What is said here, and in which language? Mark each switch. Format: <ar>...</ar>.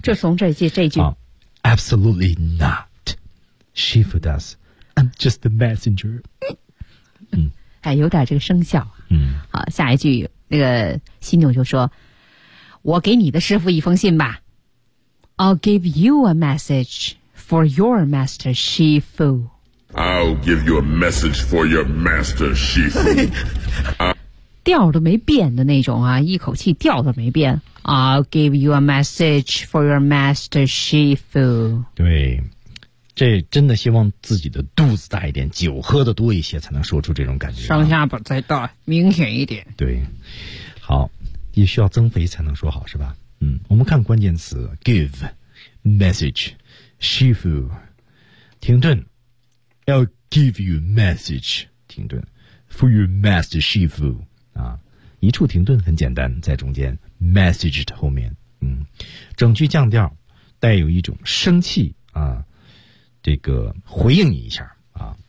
<zh>就从这句。</zh> <en>Oh, absolutely not. Shifu does. I'm just the messenger. 嗯，</en> <zh>哎，有点这个声效。嗯，好，下一句那个犀牛就说：“我给你的师傅一封信吧。”</zh> <en>I'll give you a message for your master, Shifu. I'll give you a message for your master, Shifu.</en> <zh>调都没变的那种啊，一口气调都没变。</zh> <en>I'll give you a message for your master, Shifu.</en> <zh>对，这真的希望自己的肚子大一点，酒喝的多一些，才能说出这种感觉。上下巴再大，明显一点。对，好，也需要增肥才能说好，是吧？嗯，我们看关键词 give message shifu 停顿</zh> <en>I'll give you message</en> <zh>停顿</zh> <en>for your master shifu</en> <zh>啊，一处停顿很简单，在中间 message 的后面，嗯，整句降调带有一种生气啊，这个回应你一下啊。</zh>